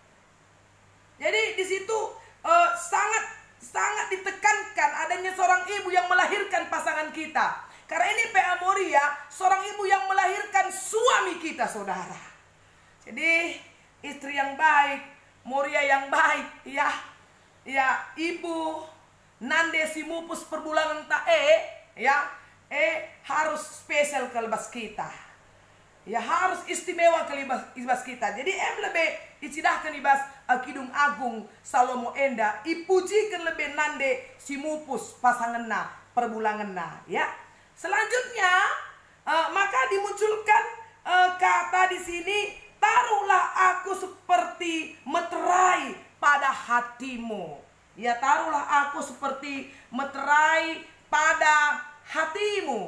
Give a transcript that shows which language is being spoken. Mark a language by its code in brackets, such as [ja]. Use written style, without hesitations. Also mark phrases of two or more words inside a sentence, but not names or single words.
[id] Jadi di situ sangat ditekankan adanya seorang ibu yang melahirkan pasangan kita. Karena ini PA Moria, seorang ibu yang melahirkan suami kita, saudara. Jadi istri yang baik, Moria yang baik, ya ibu [btx] nande si mupus perbulangan ta [id] ya harus spesial ke lebas kita. Ya harus istimewa ke libas kita. [btx] Jadi lebih icidahkan libas Kidung Agung Salomo Enda ipujikan lebih nande si mupus pasanganna perbulanganna ya. [id] Selanjutnya maka dimunculkan kata di sini, taruhlah aku seperti meterai pada hatimu. Ya, taruhlah aku seperti meterai pada hatimu.